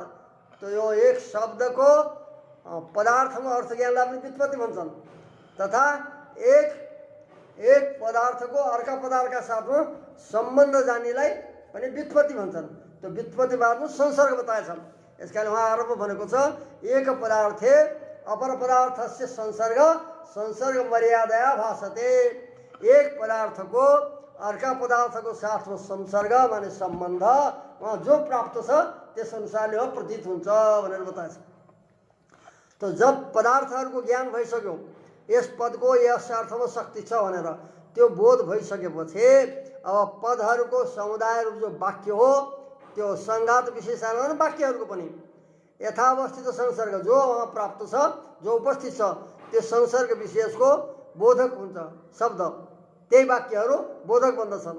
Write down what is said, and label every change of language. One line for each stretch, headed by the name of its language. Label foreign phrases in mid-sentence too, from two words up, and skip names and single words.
Nepali: तो यो एक शब्दको पदार्थमा अर्थ ज्ञानलाई पनि व्युत्पत्ति भन्छन्, तथा एक पदार्थको अर्का पदार्थका साथमा सम्बन्ध जान्नेलाई पनि व्युत्पत्ति भन्छन्। त्यो व्युत्पत्तिवादमा संसर्ग बताएछ। यसकारण उहाँ आरम्भ भनेको छ
Sanskrit: एक पदार्थे अपर पदार्थस्य संसर्ग मर्यादया भासते।
Nepali: एक पदार्थको अर्का पदार्थको साथमा संसर्ग माने सम्बन्ध वहाँ जो प्राप्त छ त्यस अनुसारले हो प्रतीत हुन्छ भनेर बताएछ। तो जब पदार्थहरूको ज्ञान भइसक्यो, यस पदको यस अर्थमा शक्ति छ भनेर त्यो बोध भइसकेपछि अब पदहरूको समुदाय रूप जो वाक्य हो त्यो सङ्घात विशेषाण वाक्यहरूको पनि यथावस्थित संसर्ग जो वहाँ प्राप्त छ, जो उपस्थित छ त्यो संसर्ग विशेषको बोधक हुन्छ शब्द, त्यही वाक्यहरू बोधक बन्दछन्।